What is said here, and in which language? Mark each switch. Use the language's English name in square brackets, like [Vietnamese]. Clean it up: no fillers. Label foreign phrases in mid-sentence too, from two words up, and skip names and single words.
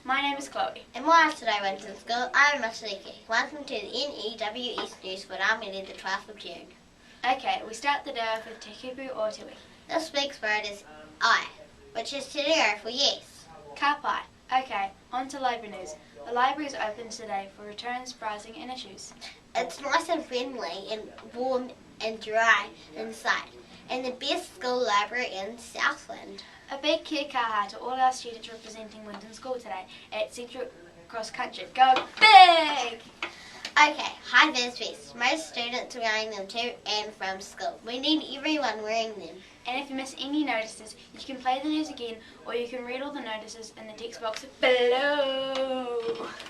[English] name is Chloe. And welcome today, Winton School. I'm Matariki. Welcome to the N.E.W.S news for our meeting the 12th of June. Okay, we start the day off with [Māori] te kupu [English] or [Māori] te wiki. [English] This week's word is I, which is te reo for yes. [Māori] Ka pai. [English] Okay, on to library news. The library is open today for returns, browsing and issues. It's nice and friendly and warm and dry inside, and the best school library in Southland. A big [Māori] kia kaha [English] to all our students representing Winton School today at Central Cross Country. Go big! Okay, high vis vests. Most students are wearing them to and from school. We need everyone wearing them. And if you miss any notices, you can play the news again or you can read all the notices in the text box below.